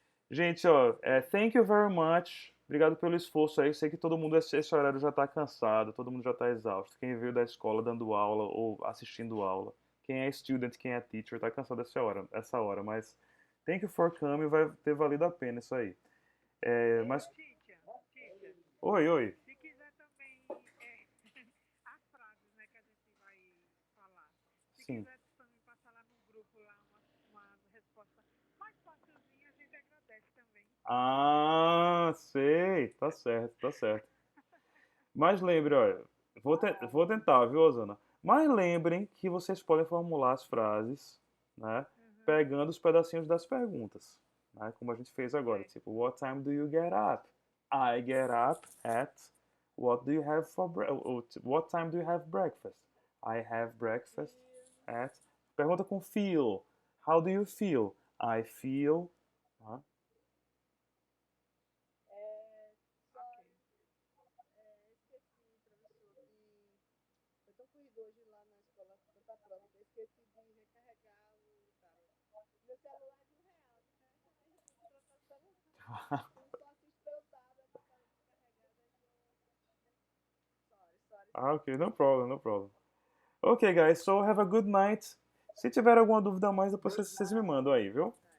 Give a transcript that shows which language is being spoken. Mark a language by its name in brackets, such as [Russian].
[Portuguese] Gente, ó, [English] thank you very much. [Portuguese] Obrigado pelo esforço aí. Sei que todo mundo, esse horário já tá cansado, todo mundo já tá exausto. Quem veio da escola dando aula ou assistindo aula. Quem é student, quem é teacher, tá cansado essa hora. Mas [English] thank you for coming, [Portuguese] vai ter valido a pena isso aí. Mas... [English] Teacher, [Portuguese] Oi. se quiser também as frases, né, que a gente vai falar. Se Sim. quiser também passar lá no grupo lá uma resposta mais facilzinha, a gente agradece também. Ah, sei. Tá certo, tá certo. Mas lembre, olha, vou tentar, viu, Osana? Mas lembrem que vocês podem formular as frases, né? Uhum. Pegando os pedacinhos das perguntas, né? Como a gente fez agora. Ok. Tipo, [English] what time do you get up? I get up at. What do you have for what time do you have breakfast? I have breakfast at. [Portuguese] Pergunta com [English] feel. How do you feel? I feel. Né? [Portuguese] É, só, Ok. esqueci, professor, foi tão corrido hoje lá na escola, tanta prova, que eu esqueci de recarregar o tablet. Meu celular é R$ 1, né? Aí eu tenho que trocar o celular. Eu só assisto pelo tablet, o tablet descarregado, aí sorry, Ah, [English] sorry. ok, no problem, no problem. Ok, guys, so have a good night. [Portuguese] Se tiver alguma dúvida a mais, depois vocês me mandam aí, viu?